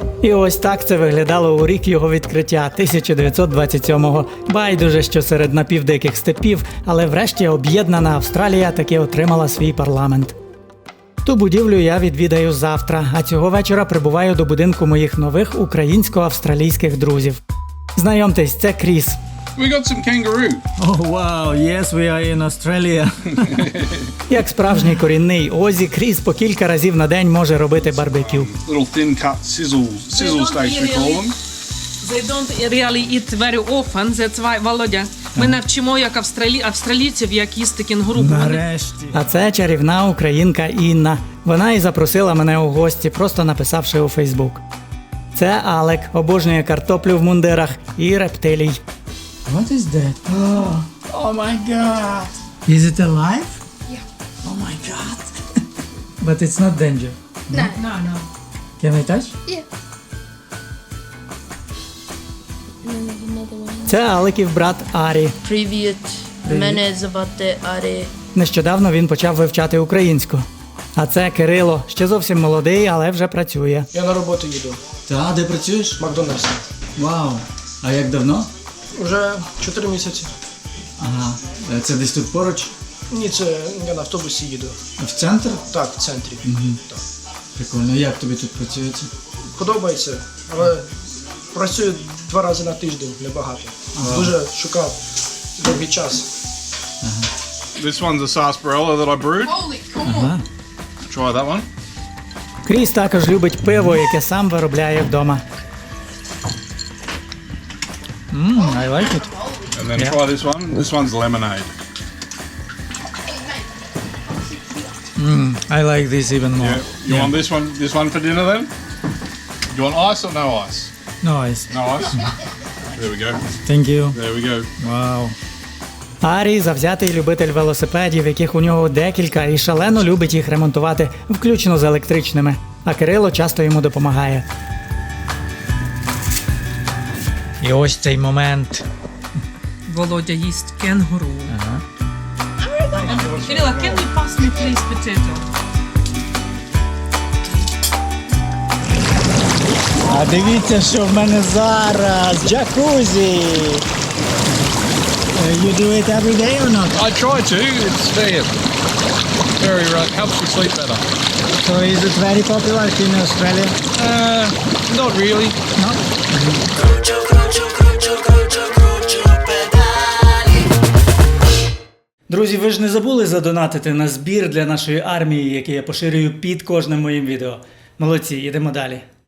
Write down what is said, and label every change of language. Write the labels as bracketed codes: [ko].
[uk] І ось так це виглядало у рік його відкриття, 1927-го. Байдуже, що серед напівдиких степів, але врешті об'єднана Австралія таки отримала свій парламент. Ту будівлю я відвідаю завтра, а цього вечора прибуваю до будинку моїх нових українсько-австралійських друзів. Знайомтесь, це Кріс. [en] We got some kangaroo. Oh, wow, yes, we are in Australia. [uk] Як справжній корінний Озі, Кріс по кілька разів на день може робити барбекю. [en] Little thin cut sizzle steaks we call them. They don't really eat very often, that's why, Володя, [uk] ми навчимо як австралійців, як їсти кенгуру. Нарешті. А це чарівна українка Інна. Вона і запросила мене у гості, просто написавши у Фейсбук. Це Алек, обожнює картоплю в мундирах і рептилій. [en] What is that? Oh my god. Is it alive? Yeah. Oh my god. But it's not danger. No. Can I touch? Yeah. And then there's another one. [uk] Це Алеків брат Арі. Привіт. Мене звати Арі. Нещодавно він почав вивчати українську. А це Кирило, ще зовсім молодий, але вже працює. Я на роботу їду. Та, де працюєш? В Макдональдсі. Вау. А як давно? Уже 4 місяці. Ага. Це десь тут поруч? Ні, це я на автобусі їду. В центр? Так, в центрі. Так. Прикольно. Як тобі тут працюється? Подобається, але працюю 2 рази на тиждень, небагато. Дуже шукав довгий час. [en] This one's a sarsaparilla that I brewed. [uk] Ага. [en] Try that one. [uk] Кріс також любить пиво, яке сам виробляє вдома. [en] I like it. And then try this one. This one's lemonade. I like this even more. Yeah. You want this one for dinner then? You want ice or no ice? Nice. No ice? There we go. Thank you. There we go. [uk] Вау. Арі – завзятий любитель велосипедів, яких у нього декілька, і шалено любить їх ремонтувати, включно з електричними. А Кирило часто йому допомагає. І ось цей момент. Володя їсть кенгуру. [en] Кирила, can you pass me please potato? [uk] А дивіться, що в мене зараз! Джакузі! [en] You do it every day or not? I try to. It's very helps you sleep better. So is it very popular in Australia? Not really. No? [uk] Кручу, кручу, кручу, кручу, кручу педалі. Друзі, ви ж не забули задонатити на збір для нашої армії, який я поширюю під кожним моїм відео. Молодці, йдемо далі.